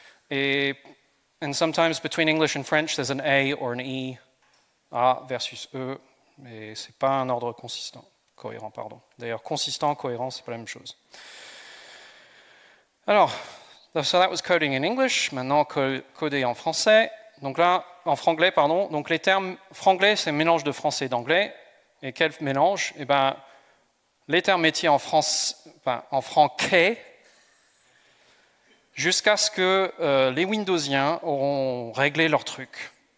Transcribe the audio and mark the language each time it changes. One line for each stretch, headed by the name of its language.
English: And sometimes between English and French, there's an A or an E. A versus E,
French: mais c'est pas un ordre consistant. Cohérent, pardon. D'ailleurs, consistant, cohérent, c'est pas la même chose. Alors,
English: so that was coding in English.
French: Maintenant, coder en français. Donc là, en franglais, pardon. Donc les termes franglais, c'est un mélange de français et d'anglais. Et quel mélange? Eh ben, les termes métiers en franquais, jusqu'à ce que les Windowsiens auront réglé leur truc.